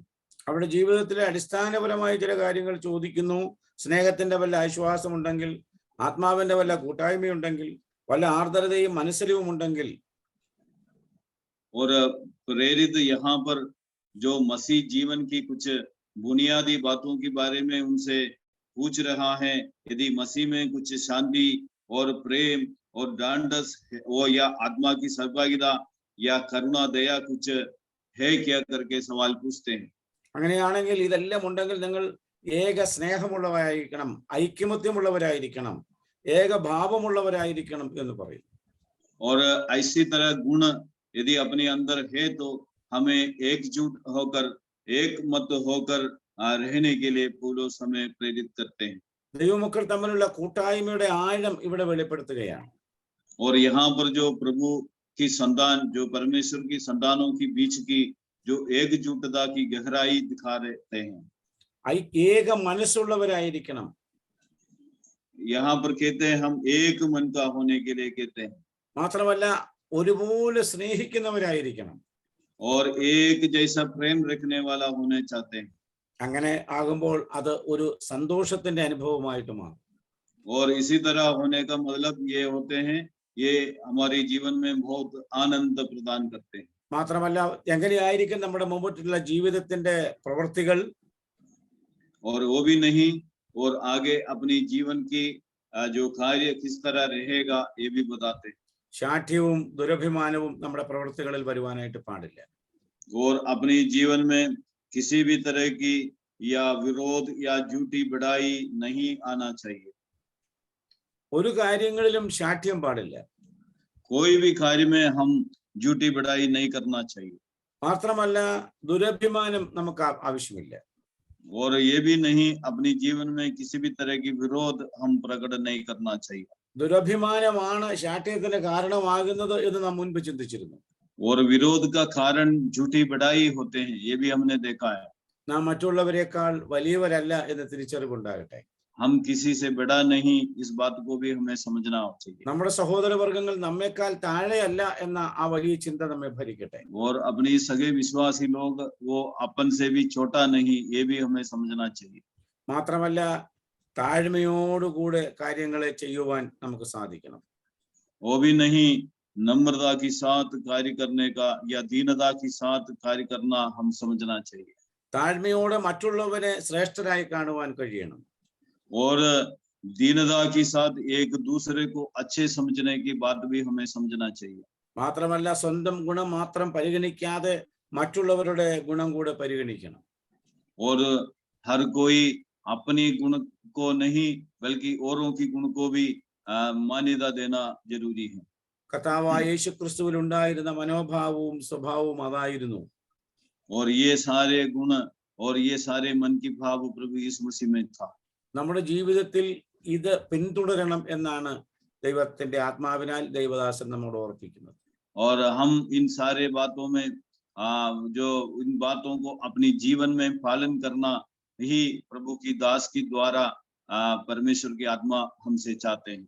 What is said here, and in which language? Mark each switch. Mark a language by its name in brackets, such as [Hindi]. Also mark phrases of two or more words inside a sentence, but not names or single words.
[Malayalam] അവരുടെ ജീവിതത്തിലെ അടിസ്ഥാനപരമായ ചില കാര്യങ്ങൾ ചോദിക്കുന്നു. സ്നേഹത്തിന്റെ വല്ല ആശ്വാസം ഉണ്ടെങ്കിൽ, ആത്മാവിന്റെ വല്ല കൂട്ടായ്മയുണ്ടെങ്കിൽ, വല്ല ആർദ്രതയും മനസ്സിലും ഉണ്ടെങ്കിൽ. [Hindi] और प्रेरित यहाँ पर जो मसीह जीवन की कुछ बुनियादी बातों के बारे में उनसे पूछ रहा है. यदि मसीह में कुछ शांति और प्रेम और ढांढस वो या आत्मा की सहभागिता या करुणा दया कुछ है क्या करके सवाल पूछते हैं. [Malayalam] അങ്ങനെയാണെങ്കിൽ ഇതെല്ലാം ഉണ്ടെങ്കിൽ നിങ്ങൾ ഏക സ്നേഹമുള്ളവരായിരിക്കണം, ഐക്യമത്യമുള്ളവരായിരിക്കണം, ഏക ഭാവമുള്ളവരായിരിക്കണം എന്ന് പറയും. [Hindi] और ऐसी तरह गुण यदि अपने अंदर है तो हमें एकजुट होकर एक मत होकर रहने के लिए पौलुस हमें प्रेरित करते हैं. [Malayalam] ദൈവമക്കൾ തമ്മിലുള്ള കൂട്ടായ്മയുടെ ആഴം ഇവിടെ വെളിപ്പെടുത്തുകയാണ്. [Hindi] और यहाँ पर जो प्रभु की संतान, जो परमेश्वर की संतानों की बीच की जो एकजुटता की गहराई दिखा रहे हैं. [Malayalam] ഏക മനസ്സുള്ളവരായിരിക്കണം. [Hindi] यहाँ पर कहते हैं हम एक मन का होने के लिए कहते हैं. [Malayalam] മാത്രമല്ല ഒരുപോലെ സ്നേഹിക്കുന്നവരായിരിക്കണം. [Hindi] और एक जैसा प्रेम रखने वाला होने चाहते हैं. [Malayalam] അങ്ങനെ ആകുമ്പോൾ അത് ഒരു സന്തോഷത്തിന്റെ അനുഭവമായിട്ട് മാറും. [Hindi] और इसी तरह होने का मतलब ये होते हैं, ये हमारे जीवन में बहुत आनंद प्रदान करते हैं. [Malayalam] മാത്രമല്ല എങ്ങനെയായിരിക്കും നമ്മുടെ മുമ്പോട്ടുള്ള ജീവിതത്തിന്റെ പ്രവൃത്തികൾ, [Hindi] और वो भी नहीं, और आगे अपनी जीवन की जो कार्य किस तरह रहेगा ये भी बताते हैं. [Malayalam] ശാഠ്യവും ദുരഭിമാനവും നമ്മുടെ പ്രവൃത്തികളിൽ വരുവാനായിട്ട് പാടില്ല. [Hindi] और अपनी जीवन में किसी भी तरह की या विरोध या झूठी बड़ाई नहीं आना चाहिए. [Malayalam] ഒരു കാര്യങ്ങളിലും ശാഠ്യം പാടില്ല. [Hindi] कोई भी कार्य में हम झूठी बड़ाई नहीं करना चाहिए. [Malayalam] മാത്രമല്ല ദുരഭിമാനം നമുക്ക് ആവശ്യമില്ല. [Hindi] और ये भी नहीं, अपनी जीवन में किसी भी तरह की विरोध हम प्रकट नहीं करना चाहिए. [Malayalam] ദുരഭിമാനമാണ് ശാഠ്യത്തിന് കാരണമാകുന്നത് എന്ന് നാം മുൻപ് ചിന്തിച്ചിരുന്നു. [Hindi] और विरोध का कारण झूठी बड़ाई होते हैं, ये भी हमने देखा है. [Malayalam] നാം മറ്റുള്ളവരെക്കാൾ വലിയവരല്ല എന്ന് തിരിച്ചറിവുണ്ടാകട്ടെ. [Hindi] हम किसी से बड़ा नहीं, इस बात को भी हमें समझना चाहिए. [Malayalam] നമ്മുടെ സഹോദരവർഗ്ഗങ്ങൾ നമ്മേക്കാൾ താഴെയല്ല എന്ന ആ വലിയ ചിന്ത നമ്മെ ഭരിക്കട്ടെ. [Hindi] और अपनी सगे विश्वासी लोग वो अपन से भी छोटा नहीं, ये भी हमें समझना चाहिए. [Malayalam] മാത്രമല്ല താഴ്മയോടുകൂടെ കാര്യങ്ങളെ ചെയ്യുവാൻ നമുക്ക് സാധിക്കണം. [Hindi] वो भी नहीं, नम्रता के साथ कार्य करने का या दीनता के साथ कार्य करना हम समझना चाहिए. [Malayalam] താഴ്മയോടെ മറ്റുള്ളവരെ ശ്രേഷ്ഠരായി കാണുവാൻ കഴിയണം. [Hindi] और दीनता के साथ एक दूसरे को अच्छे समझने की बात भी हमें समझना चाहिए. [Malayalam] മാത്രമല്ല സ്വന്തം ഗുണം മാത്രം പരിഗണിക്കാതെ മറ്റുള്ളവരുടെ ഗുണം കൂടെ പരിഗണിക്കണം. [Hindi] और हर कोई अपनी गुण को नहीं बल्कि औरों की गुण को भी मान्यता देना जरूरी है. [Malayalam] കർത്താവായ യേശുക്രിസ്തുവിൽ ഉണ്ടായിരുന്ന മനോഭാവവും സ്വഭാവവും അതായിരുന്നു. [Hindi] और ये सारे गुण और ये सारे मन की भाव प्रभु यीशु मसीह में था. [Malayalam] നമ്മുടെ ജീവിതത്തിൽ ഇത് പിന്തുടരണം എന്നാണ് ദൈവത്തിന്റെ ആത്മാവിനാൽ ദൈവദാസൻ നമ്മോട് ഓർപ്പിക്കുന്നത്. [Hindi] और हम इन सारे बातों में जो इन बातों को अपनी जीवन में पालन करना ही प्रभु की दास के द्वारा परमेश्वर की आत्मा हमसे चाहते हैं।